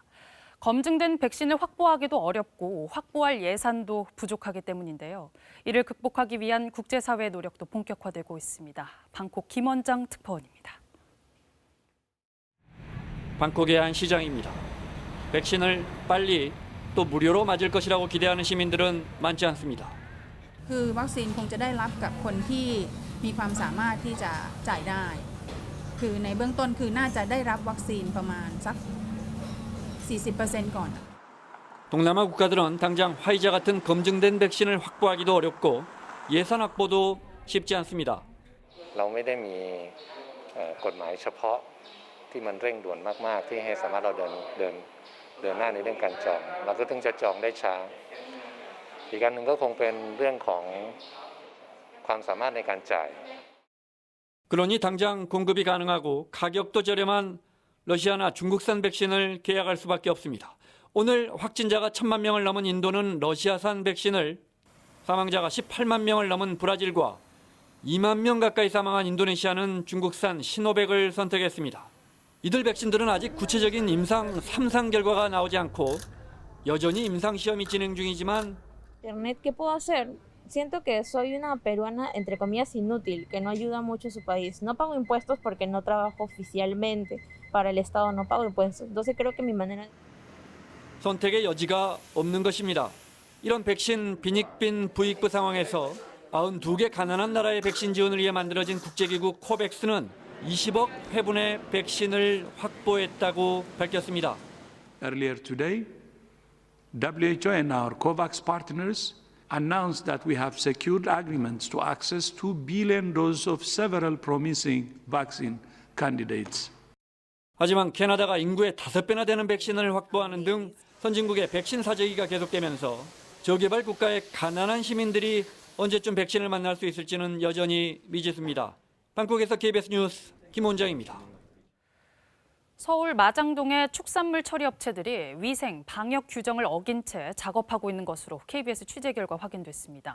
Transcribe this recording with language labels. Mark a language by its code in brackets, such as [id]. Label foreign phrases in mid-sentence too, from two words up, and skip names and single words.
[ko] 검증된 백신을 확보하기도 어렵고 확보할 예산도 부족하기 때문인데요. 이를 극복하기 위한 국제사회의 노력도 본격화되고 있습니다. 방콕 김원장 특파원입니다. 방콕의 한 시장입니다. 백신을 빨리 또 무료로 맞을 것이라고 기대하는 시민들은 많지 않습니다. [th] คือวัคซีนคงจะได้รับกับคนที่มีความสามารถที่จะจ่ายได้คือในเบื้องต้นคือน่าจะได้รับวัคซีนประมาณสัก 40% ก่อน [ko] 동남아 국가들은 당장 화이자 같은 검증된 백신을 확보하기도 어렵고 예산 확보도 쉽지 않습니다. [th] เราไม่ได้มีกฎหมายเฉพาะที่มันเร่งด่วนมากๆที่ให้สามารถเราเดินหน้าในเรื่องการจองเราก็ถึงจะจองได้ช้าอีกอันหนึ่งก็คงเป็นเรื่องของความสามารถในการจ่าย [ko] 그러니 당장 공급이 가능하고 가격도 저렴한 러시아나 중국산 백신을 계약할 수밖에 없습니다. 오늘 확진자가 1,000만 명을 넘은 인도는 러시아산 백신을, 사망자가 18만 명을 넘은 브라질과 2만 명 가까이 사망한 인도네시아는 중국산 시노백을 선택했습니다. 이들 백신들은 아직 구체적인 임상 3상 결과가 나오지 않고 여전히 임상 시험이 진행 중이지만 [es] Internet, ¿qué puedo hacer? Siento que soy una peruana, entre comillas, inútil, que no ayuda mucho a su país. No pago impuestos porque no trabajo oficialmente para el Estado, no pago impuestos. Entonces creo que mi manera... [ko] 선택의 여지가 없는 것입니다. 이런 백신 빈익빈 부익부 상황에서 92개 가난한 나라의 백신 지원을 위해 만들어진 국제기구 코백스는 20억 회분의 백신을 확보했다고 밝혔습니다. [en] Earlier today, WHO and our COVAX partners announced that we have secured agreements to access 2 billion doses of several promising vaccine candidates. [ko] 하지만 캐나다가 인구의 5배나 되는 백신을 확보하는 등 선진국의 백신 사재기가 계속되면서 저개발 국가의 가난한 시민들이 언제쯤 백신을 만날 수 있을지는 여전히 미지수입니다. 방콕에서 KBS 뉴스 김원장입니다. 서울 마장동의 축산물 처리 업체들이 위생, 방역 규정을 어긴 채 작업하고 있는 것으로 KBS 취재 결과 확인됐습니다.